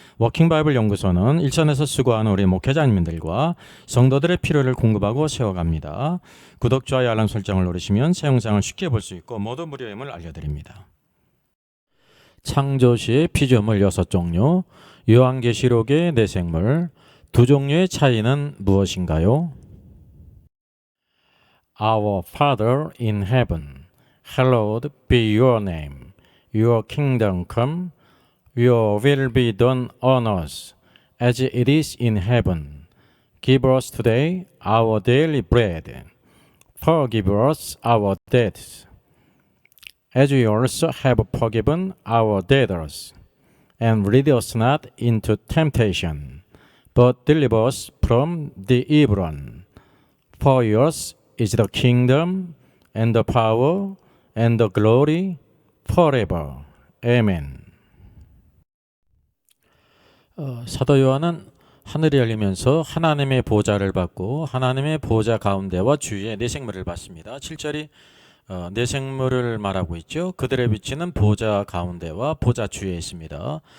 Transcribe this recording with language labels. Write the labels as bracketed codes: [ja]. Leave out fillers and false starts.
[ko] 워킹바이블 연구소는 일선에서 수고하는 우리 목회자님들과 성도들의 필요를 공급하고 세워갑니다. 구독, 좋아요, 알람 설정을 누르시면 새 영상을 쉽게 볼 수 있고 모두 무료임을 알려드립니다. 창조시의 피조물 6종류, 요한계시록의 내생물, 두 종류의 차이는 무엇인가요? [en] Our Father in heaven, hallowed be your name. Your kingdom come, your will be done on earth as it is in heaven. Give us today our daily bread. Forgive us our debts, as we also have forgiven our debtors. And lead us not into temptation, but deliver us from the evil one. For yours is the kingdom, and the power, and the glory, forever. Amen. [ko] 사도 요한은 하늘이 열리면서 하나님의 보좌를 받고 하나님의 보좌 가운데와 주위에 네 생물을 봤습니다. 7절이 네 생물을 말하고 있죠. 그들의 위치는 보좌 가운데와 보좌 주위에 있습니다.